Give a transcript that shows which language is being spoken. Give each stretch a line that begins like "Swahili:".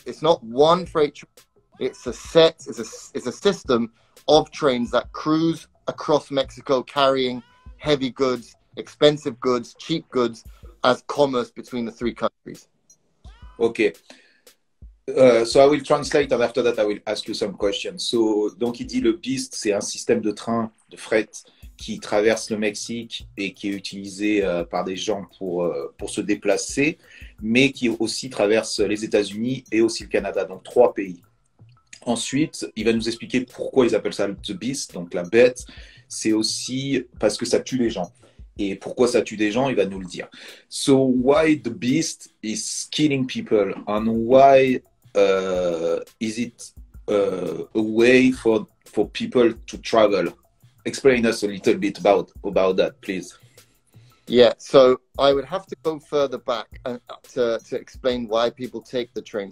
English: It's not one freight train. It's a system of trains that cruise across Mexico carrying heavy goods, expensive goods, cheap goods as commerce between the three countries. Okay. So I will translate, and after that I will ask you some questions.
French: So, donc il dit le Beast, c'est un système de train, de fret qui traverse le Mexique et qui est utilisé par des gens pour se déplacer, mais qui aussi traverse les États-Unis et aussi le Canada, donc 3 pays. Ensuite, il va nous expliquer pourquoi ils appellent ça the Beast, donc la bête. C'est aussi parce que ça tue les gens. Et pourquoi ça tue des gens, il va nous le dire.
English: So why the Beast is killing people, and why is it a way for people to travel? Explain us a little bit about that, please. Yeah, so I would have to go further back to explain why people take the train.